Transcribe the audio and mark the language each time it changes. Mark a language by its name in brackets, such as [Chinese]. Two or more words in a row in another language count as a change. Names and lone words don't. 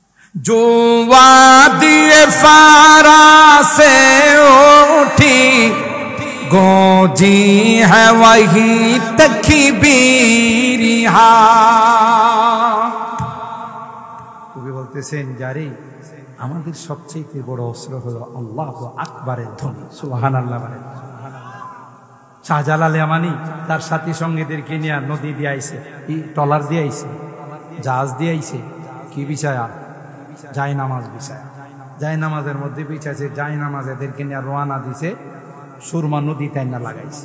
[Urdu] جو وادی فارا سے اٹھی گونجی ہے وہی تکبیر [Bangla] কবি বলতেছেন জারি আমাদের সবচেয়ে বড় অস্ত্র হলো আল্লাহু আকবারের ধ্বনি সুবহানাল্লাহ বলেন। শাহজালাল ইয়ামানি তার সাথী সঙ্গীদেরকে নিয়ে নদী দিয়ে আইছে, ট্রলার দিয়ে আইছে, জাহাজ দিয়ে আইছে, কি বিছায়া জায় নামাজ বিছায়া, জায় নামাজের মধ্যে বিছাইছে, জায় নামাজ এদেরকে নিয়ে রওনা দিছে, সুরমা নদী তাইনা লাগাইছে।